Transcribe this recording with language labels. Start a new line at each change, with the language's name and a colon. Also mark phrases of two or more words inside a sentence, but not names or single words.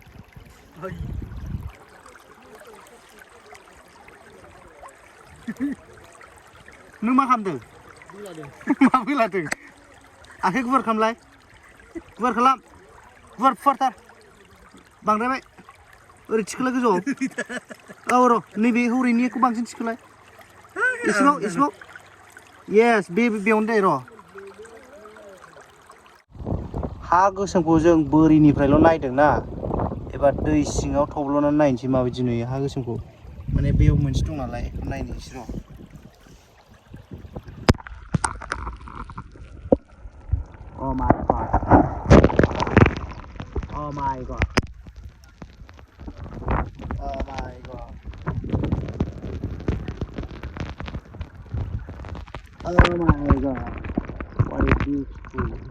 Bodo: नों मा खालामदों मा फैलादों आखाइ गुवार खालामलाय गुवार खालाम गुवार फुवारथार बांद्रायबाय ओरै थिखोलाय गोजौआव औ र' नैबे हरैनिखौ बांसिन थिखोलाय एसेबाव येस बेयावनो दे र' हा गोसोमखौ जों बोरिनिफ्रायल' नायदोंना एबार दै सिङाव थब्ल'नानै नायनोसै माबायदि नुयो हा गोसोमखौ माने बेयाव मोनसे दं नालाय नायनोसै र'
English: Oh my God. Oh my God. Oh my God. Oh my God. What a beautiful.